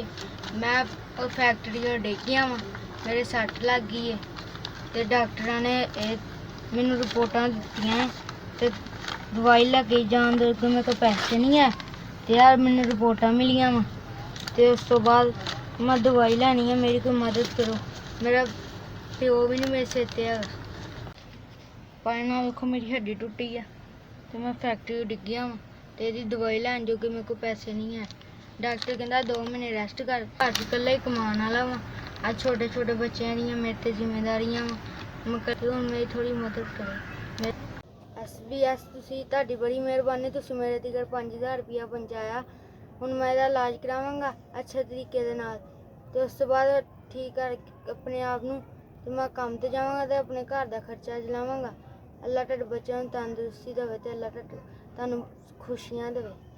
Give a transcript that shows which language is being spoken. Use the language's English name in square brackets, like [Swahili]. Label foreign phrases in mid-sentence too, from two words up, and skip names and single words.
[Punjabi] ਮੈਂ ਉਹ ਫੈਕਟਰੀ ਤੋਂ ਡਿੱਗ ਗਿਆ ਵਾਂ, ਮੇਰੇ ਸੱਟ ਲੱਗ ਗਈ ਹੈ ਤੇ ਡਾਕਟਰਾਂ ਨੇ ਮੈਨੂੰ ਰਿਪੋਰਟਾਂ ਦਿੱਤੀਆਂ ਤੇ ਦਵਾਈ ਲੈ ਕੇ ਜਾਣ ਦੇ ਮੇਰੇ ਕੋਲ ਪੈਸੇ ਨਹੀਂ ਹੈ ਤੇ ਯਾਰ ਮੈਨੂੰ ਰਿਪੋਰਟਾਂ ਮਿਲੀਆਂ ਵਾ ਤੇ ਉਸ ਤੋਂ ਬਾਅਦ ਮੈਂ ਦਵਾਈ ਲੈਣੀ ਹੈ, ਮੇਰੀ ਕੋਈ ਮਦਦ ਕਰੋ। ਮੇਰਾ ਪਿਓ ਭੀ ਨਹੀਂ ਮੇਰੇ ਸਿਰ ਤੇ ਹੈ। ਭਾਈ ਨਾ ਦੇਖੋ ਮੇਰੀ ਹੱਡੀ ਟੁੱਟੀ ਹੈ ਤੋ ਮੈਂ ਫੈਕਟਰੀ ਡਿੱਗ ਗਿਆ ਵਾਂ ਤੇ ਏਦੀ ਦਵਾਈ ਲੈਣ ਜੋਗੇ ਮੇਰੇ ਕੋ ਪੈਸੇ ਨਹੀਂ ਹੈ। ਡਾਕਟਰ ਕਹਿੰਦਾ 2 ਮਹੀਨੇ ਰੈਸਟ ਕਰ। ਘਰ ਚ ਕੱਲਾ ਹੀ ਕਮਾਣ ਵਾਲਾ ਵਾਂ, ਅੱਜ ਛੋਟੇ ਛੋਟੇ ਬੱਚਿਆਂ ਦੀਆਂ ਮੇਰੇ ਤੇ ਜ਼ਿੰਮੇਵਾਰੀਆਂ ਵਾਂ। ਮੈਂ ਹੁਣ ਮੇਰੀ ਥੋੜ੍ਹੀ ਮਦਦ ਕਰੋ। SBS ਤੁਸੀਂ ਤੁਹਾਡੀ ਬੜੀ ਮਿਹਰਬਾਨੀ, ਤੁਸੀਂ ਮੇਰੇ ਤਗਰ 5000 ਰੁਪਇਆ ਪਹੁੰਚਾਇਆ। ਹੁਣ मैं ਇਹਦਾ ਇਲਾਜ ਕਰਾਵਾਂਗਾ ਅੱਛੇ ਤਰੀਕੇ ਦੇ ਨਾਲ ਤੇ ਉਸ ਤੋਂ ਬਾਅਦ ਠੀਕ ਕਰ ਆਪਣੇ ਆਪ ਨੂੰ ਤੇ ਮੈਂ ਕੰਮ ਤੇ ਜਾਵਾਂਗਾ ਤੇ ਆਪਣੇ ਘਰ ਦਾ ਖਰਚਾ ਚਲਾਵਾਂਗਾ। ਅੱਲਾ ਤੁਹਾਡੇ ਬੱਚਿਆਂ ਨੂੰ ਤੰਦਰੁਸਤੀ ਦੇਵੇ ਤੇ ਅੱਲਾ ਤੁਹਾਨੂੰ ਖੁਸ਼ੀਆਂ ਦੇਵੇ।